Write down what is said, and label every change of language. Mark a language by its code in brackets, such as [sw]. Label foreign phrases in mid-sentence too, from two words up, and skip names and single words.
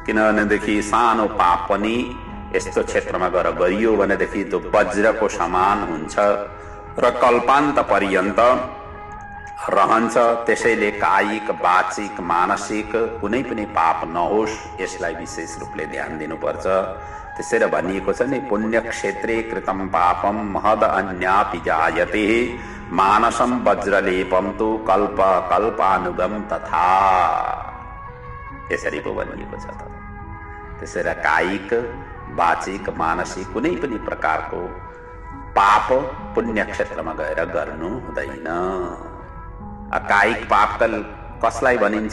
[ne] किनभनेदेखि सानो पाप पनि यस्तो क्षेत्रमा गएर गरियो भनेदेखि त्यो वज्रको समान हुन्छ र कल्पान्त पर्यन्त रहन्छ। त्यसैले कायिक, वाचिक, मानसिक कुनै पनि पाप नहोस्, यसलाई विशेष रूपले ध्यान दिनुपर्छ। त्यसैले भनिएको छ नि, [sa] पुण्य क्षेत्रे कृतम पापम महद अन्यापि जायते मानसम वज्रलेपम तु कल्प कल्पानुगम तथा, [ne] यसरी पो भनिएको छ त। त्यसैले कायिक, वाचिक, मानसिक कुनै पनि प्रकारको पाप पुण्य क्षेत्रमा गएर गर्नु हुँदैन। कायिक पाप कसलाई भनिन्छ?